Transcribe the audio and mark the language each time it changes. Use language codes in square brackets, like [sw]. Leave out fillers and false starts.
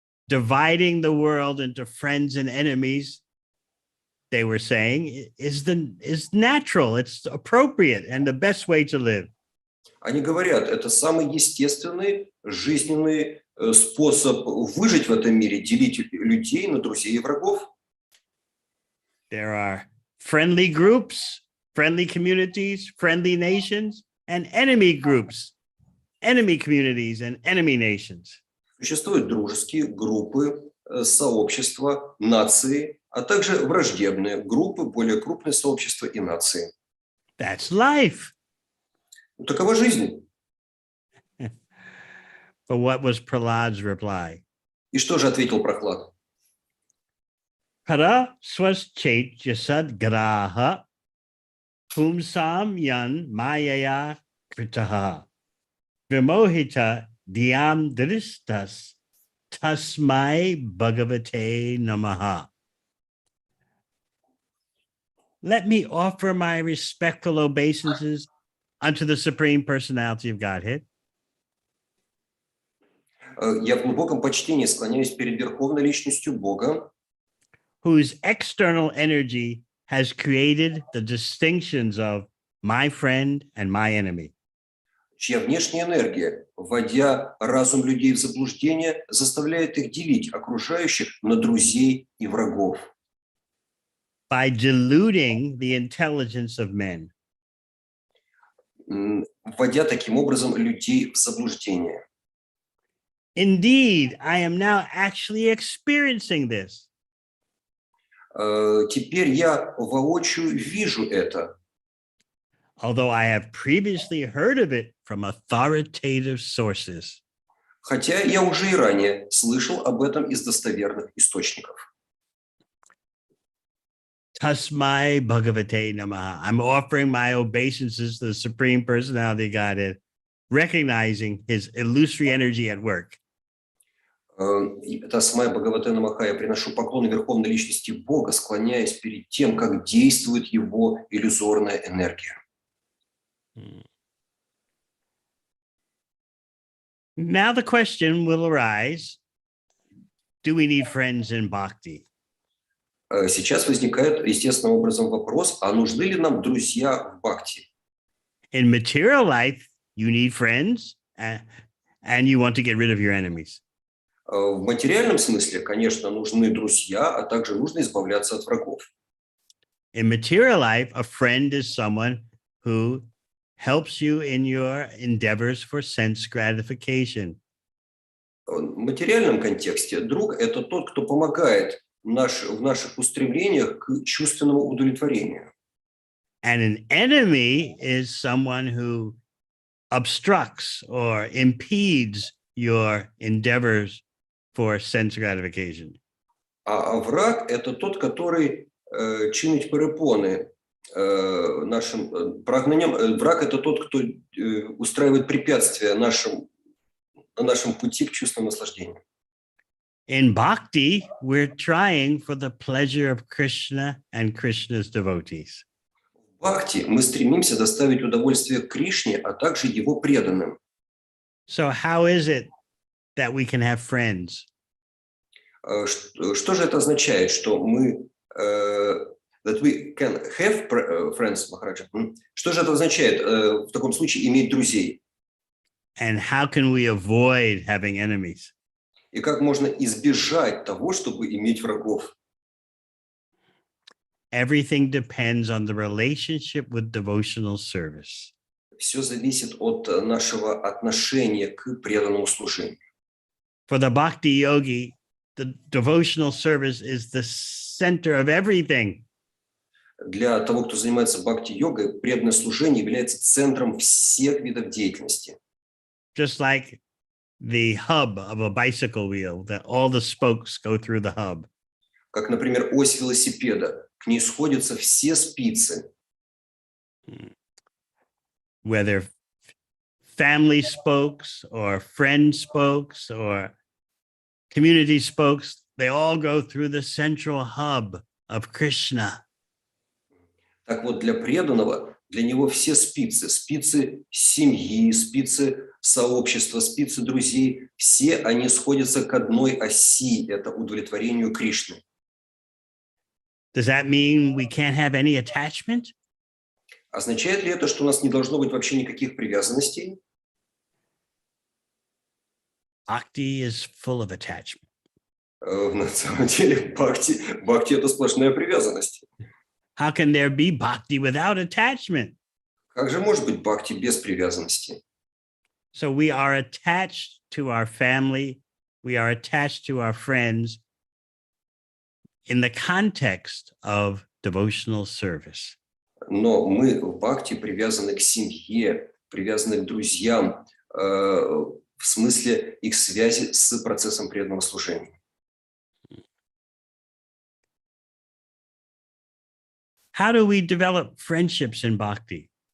[en] Dividing the world into friends and enemies, they were saying, is natural, it's appropriate, and the best way to live. [ru] Они говорят, это самый естественный жизненный способ выжить в этом мире, делить людей на друзей и врагов. [en] There are friendly groups, friendly communities, friendly nations, and enemy groups, enemy communities, and enemy nations. [ru] Существуют дружеские группы, сообщества, нации, а также враждебные группы, более крупные сообщества и нации. [en] That's life. [ru] Такова жизнь. [en] But what was Prahlad's reply? [ru] И что же ответил Прохлад? [sa] Para swaschet jasad graha pumsam yan mayaya kritaha vimohita dhyam dristas tasmai bhagavate namaha. [en] Let me offer my respectful obeisances unto the Supreme Personality of Godhead. [ru] Я в глубоком почтении склоняюсь перед Верховной Личностью Бога, [en] whose external energy has created the distinctions of my friend and my enemy. [ru] Чья внешняя энергия, вводя разум людей в заблуждение, заставляет их делить окружающих на друзей и врагов. [en] By diluting the intelligence of men. [ru] Вводя таким образом людей в заблуждение. [en] Indeed, I am now actually experiencing this. [ru] Теперь я воочию вижу это. [en] Although I have previously heard of it from authoritative sources. [ru] Хотя я уже и ранее слышал об этом из достоверных источников. [sa] Tasmai Bhagavate Namaha. [en] I'm offering my obeisances to the Supreme Personality of Godhead recognizing his illusory energy at work. [sa] Тасмай Бхагаватена Маха, [ru] я приношу поклоны Верховной Личности Бога, склоняясь перед тем, как действует Его иллюзорная энергия. [en] Now the question will arise, do we need friends in bhakti? [ru] Сейчас возникает естественным образом вопрос, а нужны ли нам друзья в бхакти? [en] In material life, you need friends and you want to get rid of your enemies. [ru] В материальном смысле, конечно, нужны друзья, а также нужно избавляться от врагов. [en] In material life, a friend is someone who helps you in your endeavors for sense gratification. [ru] В материальном контексте друг – это тот, кто помогает в наших устремлениях к чувственному удовлетворению. [en] And an enemy is someone who obstructs or impedes your endeavors for sense gratification. [ru] А враг – это тот, который чинить перепоны нашим прагнениям. Враг – это тот, кто устраивает препятствия на нашем пути к чувственному наслаждению. [en] In bhakti, we're trying for the pleasure of Krishna and Krishna's devotees. [ru] В бхакти мы стремимся доставить удовольствие Кришне, а также его преданным. [en] So how is it that we can have friends? [ru] Что же это означает, что мы [en] that we can have friends, [ru] Махараджа? Что же это означает в таком случае иметь друзей? [en] And how can we avoid having enemies? [ru] И как можно избежать того, чтобы иметь врагов? [en] Everything depends on the relationship with devotional service. [ru] Все зависит от нашего отношения к преданному служению. [en] For the bhakti yogi, the devotional service is the center of everything. [ru] Для того, кто занимается бхакти-йогой, преданное служение является центром всех видов деятельности. [en] Just like the hub of a bicycle wheel, that all the spokes go through the hub. [ru] Как, например, ось велосипеда. К ней сходятся все спицы. [en] Whether family spokes or friend spokes or community spokes, they all go through the central hub of Krishna. [ru] Так вот, для преданного, для него все спицы, спицы семьи, спицы сообщества, спицы друзей, все они сходятся к одной оси, это удовлетворению Кришны. [en] Does that mean we can't have any attachment? [ru] Означает ли это, что у нас не должно быть вообще никаких привязанностей? [en] Bhakti is full of attachment. [ru] На самом деле, бхакти – это сплошная привязанность. [en] How can there be bhakti without attachment? [ru] Как же может быть бхакти без привязанности? [en] So we are attached to our family, we are attached to our friends in the context of devotional service. [ru] Но мы в бхакти привязаны к семье, привязаны к друзьям, в смысле их связи с процессом преданного служения. [en] How do we develop friendships in bhakti?